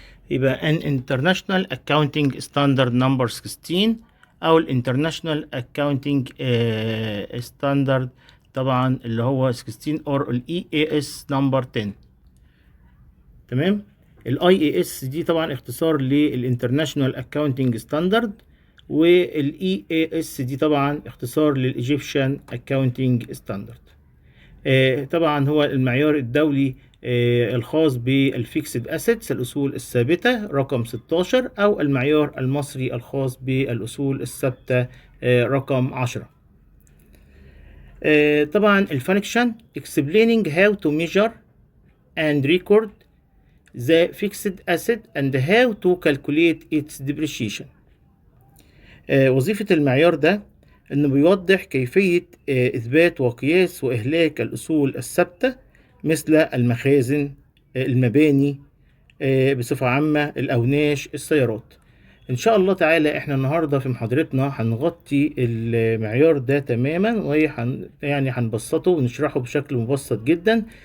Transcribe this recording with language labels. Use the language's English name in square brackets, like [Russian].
[Arabic] يبقى [English] an international accounting standard number 16 [Arabic] او الانترناشونال [English] accounting standard [Arabic] طبعا اللي هو [English] 16 or ال EAS number 10. [Arabic] تمام. الاي اي اس دي طبعا اختصار للانترناشونال اكاونتنج ستاندرد، والاي اي اس دي طبعا اختصار للايجيبشن اكاونتنج ستاندرد. طبعا هو المعيار الدولي الخاص بالفيكسد اسيتس الاصول الثابته رقم 16، او المعيار المصري الخاص بالاصول الثابته رقم 10. طبعا الفانكشن [English] explaining how to measure and record the fixed asset and how to calculate its depreciation. [Arabic] وظيفة المعيار ده انه بيوضح كيفية اثبات وقياس واهلاك الاصول الثابتة مثل المخازن، المباني، بصفة عامة الاوناش، السيارات. ان شاء الله تعالى احنا النهاردة في محاضرتنا هنغطي المعيار ده تماما، يعني هنبسطه ونشرحه بشكل مبسط جدا.